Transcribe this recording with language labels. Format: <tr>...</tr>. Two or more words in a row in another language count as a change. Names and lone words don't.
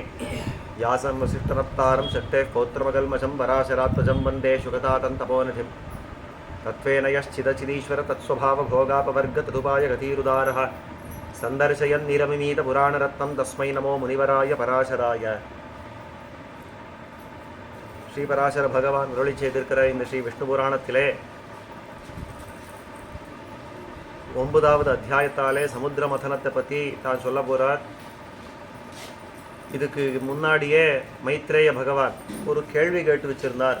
<sa>व्यासं वसिष्ठनप्तारं शक्तेः पौत्रमकल्मषं पराशरात्मजं वन्दे शुकतातन्तपोनिधिं तत्त्वेन यश्चिदचिदीश्वर तत्स्वभावभोगापवर्गतदुपायगतिरुदारः सन्दर्शयन्निरमिमीतपुराणरत्नं तस्मै नमो मुनिवराय पराशराय।</sa> <ta>ஸ்ரீபராசர பகவான் அருளி செய்திருக்கிற இந்த ஸ்ரீ விஷ்ணு புராணத்திலே 9வது அத்தியாயத்தாலே சமுத்திர மதனத்தை பற்றி தான் சொல்ல போகிறார். இதுக்கு முன்னாடியே மைத்ரேய பகவான் ஒரு கேள்வி கேட்டு வச்சிருந்தார்.</ta>